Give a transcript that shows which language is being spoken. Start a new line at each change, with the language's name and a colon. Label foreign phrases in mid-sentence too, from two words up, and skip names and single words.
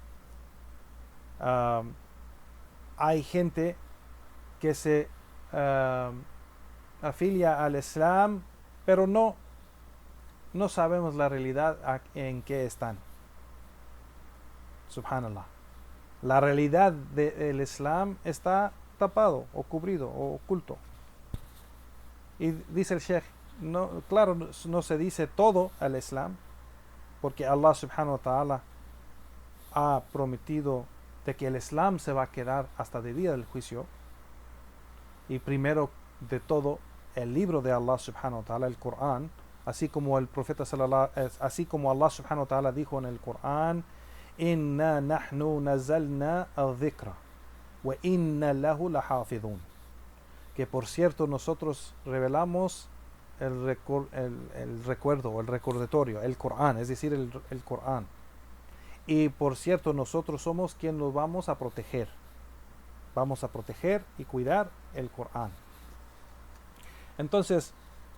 Spanish: Hay gente que se afilia al Islam, pero no sabemos la realidad en que están. Subhanallah. La realidad del Islam está tapado o cubrido o oculto. Y dice el Sheikh, claro, no se dice todo al Islam, porque Allah
Arabic: سبحانه وتعالى
Spanish: ha prometido de que el Islam se va a quedar hasta el día del juicio. Y primero de todo, el libro de Allah
Arabic: سبحانه وتعالى,
Spanish: el Corán, así como el profeta así como Allah
Arabic: سبحانه وتعالى
Spanish: dijo en el Corán,
Arabic: إنا نحن نزلنا الذكر وإنا له لحافظون,
Spanish: que por cierto nosotros revelamos el recuerdo, el recordatorio, el Corán, es decir, el Corán, y por cierto nosotros somos quien nos vamos a proteger y cuidar el Corán.